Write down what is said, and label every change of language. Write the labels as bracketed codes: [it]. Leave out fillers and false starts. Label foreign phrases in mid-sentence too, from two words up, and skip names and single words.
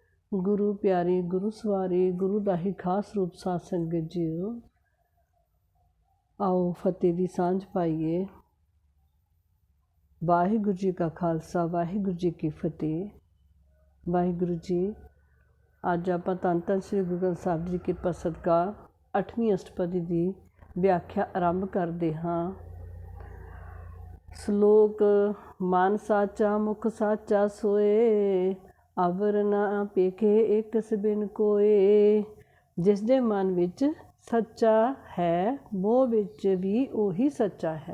[pa] ਗੁਰੂ ਪਿਆਰੀ ਗੁਰੂ ਸਵਾਰੀ ਗੁਰੂ ਦਾ ਹੀ ਖ਼ਾਸ ਰੂਪ ਸਾਧ ਸੰਗਤ ਜੀਓ। ਆਓ ਫ਼ਤਿਹ ਦੀ ਸਾਂਝ ਪਾਈਏ। ਵਾਹਿਗੁਰੂ ਜੀ ਕਾ ਖ਼ਾਲਸਾ ਵਾਹਿਗੁਰੂ ਜੀ ਕੀ ਫ਼ਤਿਹ। ਵਾਹਿਗੁਰੂ ਜੀ ਅੱਜ ਆਪਾਂ ਧੰਨ ਧੰਨ ਸ੍ਰੀ ਗੁਰੂ ਗ੍ਰੰਥ ਸਾਹਿਬ ਜੀ ਕੀ ਕ੍ਰਿਪਾ ਸਦਕਾ 8ਵੀਂ ਅਸ਼ਟਪਦੀ ਕੀ ਵਿਆਖਿਆ ਆਰੰਭ ਕਰਤੇ ਹਾਂ। ਸਲੋਕ ਮਨ ਸਾਚਾ ਮੁਖ ਸਾਚਾ ਸੋਇ, ਅਵਰ ਨਾ ਪੇਖੈ ਏਕ ਬਿਨ ਕੋਇ। ਜਿਸ ਦੇ ਮਨ ਵਿਚ ਸੱਚਾ ਹੈ ਮੋਹ ਵਿਚ ਭੀ ਓਹੀ ਸੱਚਾ ਹੈ।